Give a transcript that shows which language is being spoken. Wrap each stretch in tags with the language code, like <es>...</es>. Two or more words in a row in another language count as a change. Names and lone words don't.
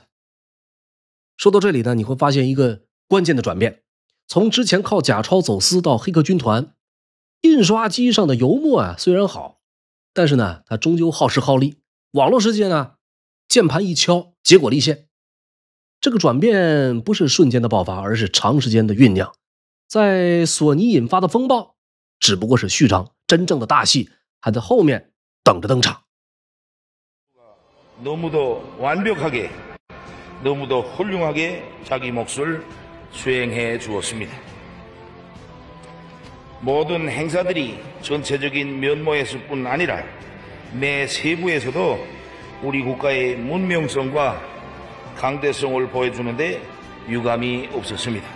<zh>說到這裡呢，你會發現一個關鍵的轉變，從之前靠假鈔走私到黑客軍團，印刷機上的油墨啊雖然好，但是呢它終究耗時耗力，網絡世界呢鍵盤一敲結果立現。這個轉變不是瞬間的爆發，而是長時間的醞釀。在索尼引發的風暴只不過是序章，真正的大戲還在後面等着登場。</zh> <ko>너무도 완벽하게, 너무도 훌륭하게 자기 몫을 수행해 주었습니다. 모든 행사들이 전체적인 면모에서 뿐 아니라 매 세부에서도 우리 국가의 문명성과 강대성을 보여주는데 유감이 없었습니다.</ko>